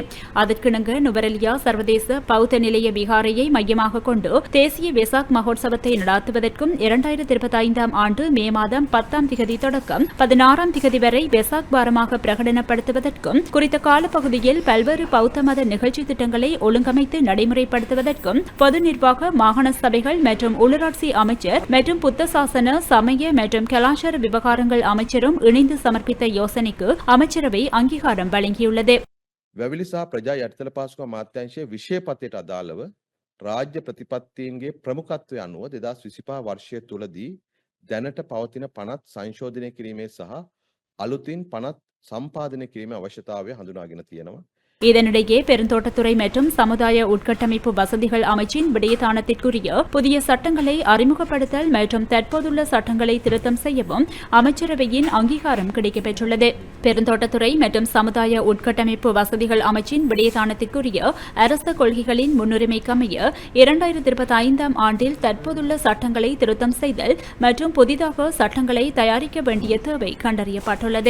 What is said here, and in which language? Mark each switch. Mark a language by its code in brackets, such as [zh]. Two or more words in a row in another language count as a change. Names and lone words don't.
[ta] அதற்கிணங்க நுவரெலியா சர்வதேச பௌத்த நிலைய விகாரையை மையமாக கொண்டு தேசிய வெசாக் மகோத்சவத்தை நடாத்துவதற்கும் 2025 ஆண்டு மே மாதம் 10ஆம் திகதி தொடக்கம் 16ஆம் திகதி வரை வெசாக் வாரமாக பிரகடனப்படுத்துவதற்கும் குறித்த காலப்பகுதியில் பல்வேறு பௌத்த மத நிகழ்ச்சி திட்டங்களை ஒழுங்கமைத்து நடைமுறைப்படுத்துவதற்கும் பொது நிர்வாக, மாகாண சபைகள் மற்றும் உள்ளூராட்சி அமைச்சர் மற்றும் புத்த சாசன, சமய மற்றும் கலாச்சார விவகாரங்கள் அமைச்சரும் இணைந்து சமர்ப்பித்த யோசனைக்கு அமைச்சரவை அங்கீகாரம் வழங்கியுள்ளது. [si] වැවිලි සහ ප්‍රජා යටිතල පහසුකම් අමාත්‍යාංශයේ විෂය පතයට අදාළව රාජ්‍ය ප්‍රතිපත්තීන්ගේ ප්‍රමුඛත්වය අනුව 2025 වර්ෂය තුලදී දැනට පවතින පනත් සංශෝධනය කිරීමේ සහ අලුතින් පනත් සම්පාදනය කිරීමේ අවශ්‍යතාවය හඳුනාගෙන තියෙනවා. [ta] இதனிடையே பெருந்தோட்டத்துறை மற்றும் சமுதாய உட்கட்டமைப்பு வசதிகள் அமைச்சின் விடயத்தானத்திற்குரிய புதிய சட்டங்களை அறிமுகப்படுத்தல் மற்றும் தற்போதுள்ள சட்டங்களை திருத்தம் செய்யவும் அமைச்சரவையின் அங்கீகாரம் கிடைக்கப்பெற்றுள்ளது. பெருந்தோட்டத்துறை மற்றும் சமுதாய உட்கட்டமைப்பு வசதிகள் அமைச்சின் விடயத்தானத்திற்குரிய அரச கொள்கைகளின் முன்னுரிமைக்கமைய 2025 ஆண்டில் தற்போதுள்ள சட்டங்களை திருத்தம் செய்தல் மற்றும் புதிதாக சட்டங்களை தயாரிக்க வேண்டிய தேவை கண்டறியப்பட்டுள்ளது.